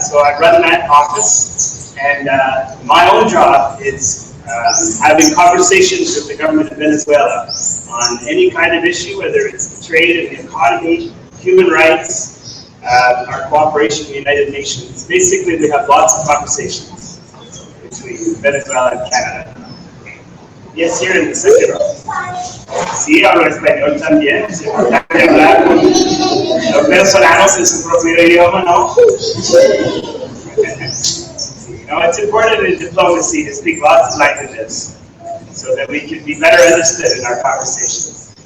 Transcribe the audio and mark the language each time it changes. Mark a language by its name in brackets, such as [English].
[English] So I run that office, and my own job is having conversations with the government of Venezuela on any kind of issue, whether it's trade and the economy, human rights, our cooperation with the United Nations. Basically, we have lots of conversations between Venezuela and Canada. Yes, here in the second row. [Spanish] Sí, hablo español también. Es importante hablar con los venezolanos en su propio idioma, ¿no? [English] No, it's important in diplomacy to speak lots of languages so that we can be better understood in our conversations.